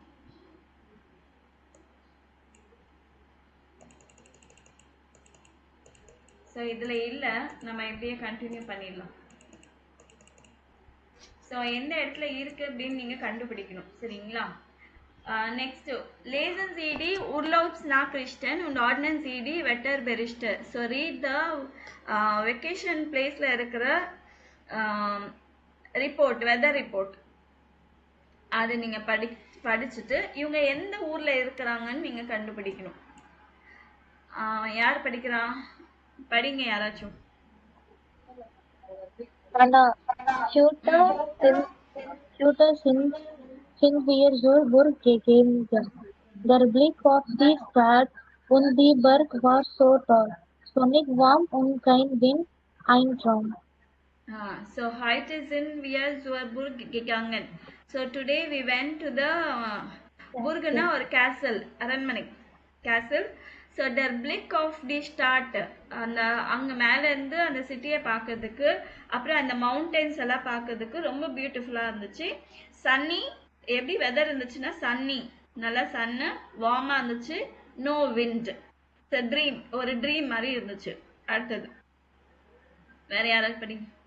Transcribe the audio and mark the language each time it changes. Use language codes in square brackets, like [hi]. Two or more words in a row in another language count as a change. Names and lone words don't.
[ta] ஸோ இதில் இல்லை, நம்ம எப்படியே கண்டினியூ பண்ணிடலாம். ஸோ எந்த இடத்துல இருக்குது அப்படின்னு நீங்கள் கண்டுபிடிக்கணும், சரிங்களா? [de] நெக்ஸ்ட் lesen Sie die Urlaubsnachrichten und ordnen Sie die Wetterberichte. [en] so read the vacation placeil [ta] இருக்கிற [en] report, weather report. [ta] அது நீங்கள் படிச்சுட்டு இவங்க எந்த ஊரில் இருக்கிறாங்கன்னு நீங்கள் கண்டுபிடிக்கணும். யார் படிக்கிறா? படிங்க யாராச்சும். [de] Sind wir zur Burg gegangen. Der Blick auf die Stadt und die Burg war so toll. Sonnig, warm und kein Wind, ein Traum. So heute sind wir zur Burg gegangen. [en] So today we went to the Burgna or castle, [ta] அரண்மனை castle. [de] So der Blick of die Stadt, [ta] அந்த அங்கே மேலேருந்து அந்த சிட்டியை பார்க்கறதுக்கு, அப்புறம் அந்த மவுண்டன்ஸ் எல்லாம் பார்க்கறதுக்கு ரொம்ப பியூட்டிஃபுல்லாக இருந்துச்சு. சன்னி, எப்படி வெதர் இருந்துச்சுன்னா சன்னி, நல்லா சன்னு, வார்மாக இருந்துச்சு, [en] no wind. [ta] ட்ரீம், ஒரு ட்ரீம் மாதிரி இருந்துச்சு. அடுத்தது வேற யாராவது படிங்க.